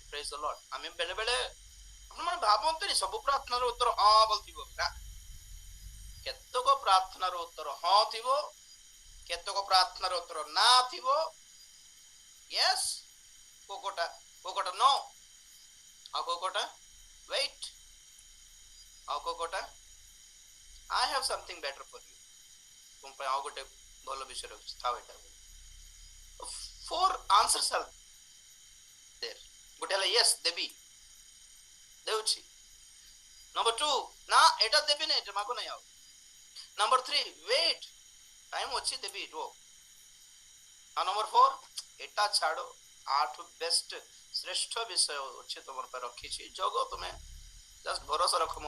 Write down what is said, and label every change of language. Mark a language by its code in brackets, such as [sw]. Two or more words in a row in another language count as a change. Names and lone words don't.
[en] praise the Lord. [or] ଆମେ ବେଳେ ବେଳେ ଆପଣମାନେ ଭାବନ୍ତୁନି ସବୁ ପ୍ରାର୍ଥନାର ଉତ୍ତର ହଁ ବୋଲଥିବ ନା, କେତେକ ପ୍ରାର୍ଥନାର ଉତ୍ତର ହଁ ଥିବ, କେତେକ ପ୍ରାର୍ଥନାର ଉତ୍ତର ନା ଥିବ, ୟେସ୍ କୋକଟା नो, ଆଉ କୋକଟା ୱେଟ୍, ଆଉ କୋକଟା [en] I have something better for you, [or] ତୁମ ପାଇଁ ଆଉ ଗୋଟେ ଭଲ ବିଷୟ ରଖିଛି ଥାଉ ଏଟା। [en] 4 answers are there. [or] ଗୋଟେ ହେଲା yes ଦେବି ଦେଉଛି, ନମ୍ବର 2 ନା ଏଟା ଦେବି ନାହିଁ, ଏଟା ମାଗୁ ନାହିଁ ଆଉ, ନମ୍ବର 3 wait ଟାଇମ ଅଛି ଦେବି ରୁହ, ଆଉ ନମ୍ବର 4 ଏଟା ଛାଡ, ଆଠୁ ବେଷ୍ଟ ଶ୍ରେଷ୍ଠ ବିଷୟ ଅଛି ତମର ପାଇଁ ରଖିଛି, ଜଗ ତୁମେ ଜଷ୍ଟ ଭରସା ରଖ ମୋ।